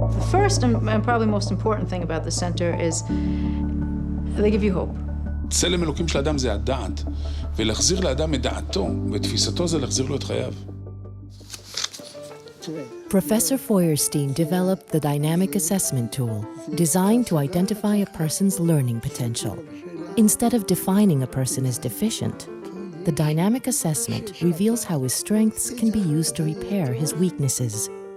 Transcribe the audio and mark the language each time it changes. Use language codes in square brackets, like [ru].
[en] First and probably most important thing about the center is they give you hope. [he] צלם אלוקים של האדם זה הדעת, ולהחזיר לאדם את דעתו ותפיסתו זה להחזיר לו את חייו. [en] Professor Feuerstein developed the dynamic assessment tool designed to identify a person's learning potential. Instead of defining a person as deficient, the dynamic assessment reveals how his strengths can be used to repair his weaknesses.